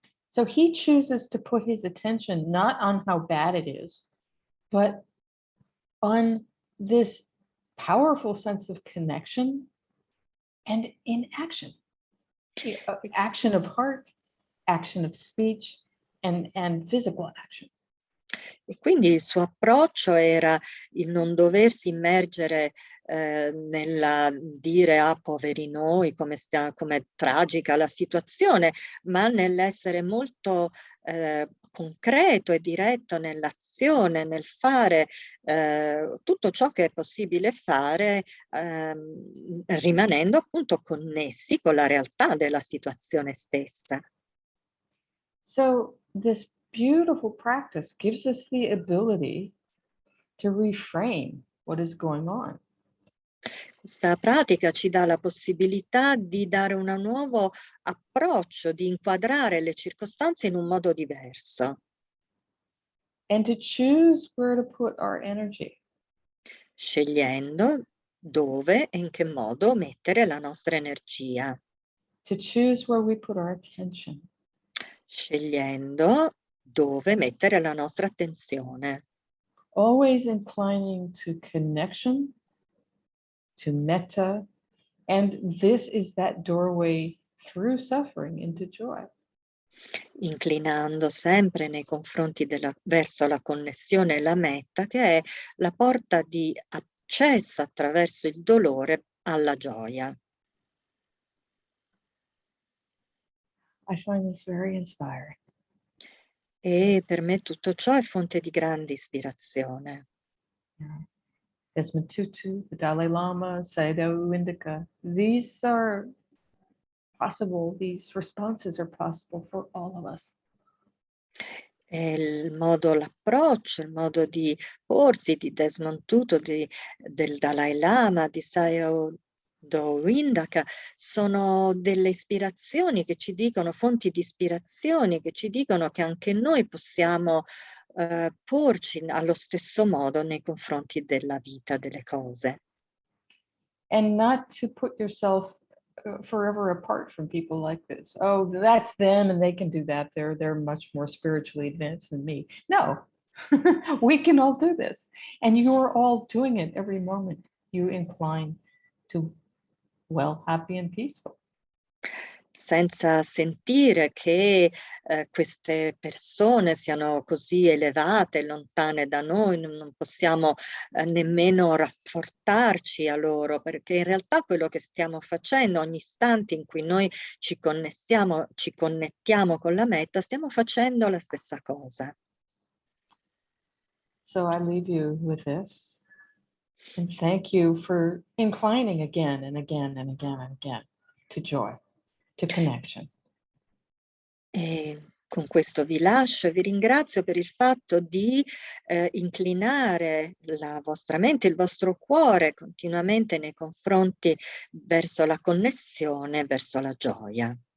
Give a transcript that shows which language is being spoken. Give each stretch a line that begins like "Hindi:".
English: So he chooses to put his attention not on how bad it is, but on this powerful sense of connection and in action. Action of heart, action of speech, and physical action.
Italian: E quindi il suo approccio era il non doversi immergere nella dire ah poveri noi, come è tragica la situazione, ma nell'essere molto concreto e diretto nell'azione, nel fare tutto ciò che è possibile fare, rimanendo appunto connessi con la realtà della situazione stessa.
English: So this beautiful practice gives us the ability to reframe what is going on.
Italian: Questa pratica ci dà la possibilità di dare un nuovo approccio, di inquadrare le circostanze in un modo diverso.
English: And to choose where to put our energy.
Italian: Scegliendo dove e in che modo mettere la nostra energia.
English: To choose where we put our attention.
Italian: Scegliendo dove mettere la nostra attenzione.
English: Always inclining to connection, to metta, and this is that doorway through suffering into joy.
Italian: Inclinando sempre nei confronti verso la connessione e la metta, che è la porta di accesso attraverso il dolore alla gioia.
English: I find this very inspiring.
Italian: E per me tutto ciò è fonte di grande ispirazione.
English: Desmond Tutu, the Dalai Lama, Sayadaw Indica, these are possible, these responses are possible for all of us.
Italian: L'approccio, il modo di porsi di Desmond Tutu, del Dalai Lama, di Sayadaw Indaka, sono delle ispirazioni che ci dicono, fonti di ispirazioni che ci dicono che anche noi possiamo porci allo stesso modo nei confronti della vita, delle cose.
English: And not to put yourself forever apart from people like this. Oh, that's them and they can do that. They're much more spiritually advanced than me. No, we can all do this. And you're all doing it every moment you incline to well, happy and peaceful.
Italian: Senza sentire che queste persone siano così elevate, lontane da noi, non possiamo nemmeno rapportarci a loro, perché in realtà quello che stiamo facendo ogni istante in cui noi ci connettiamo con la meta, stiamo facendo la stessa cosa.
English: So I leave you with this. And thank you for inclining again and again and again and again to joy, to connection.
Italian: E con questo vi lascio e vi ringrazio per il fatto di inclinare la vostra mente, il vostro cuore continuamente nei confronti verso la connessione, verso la gioia.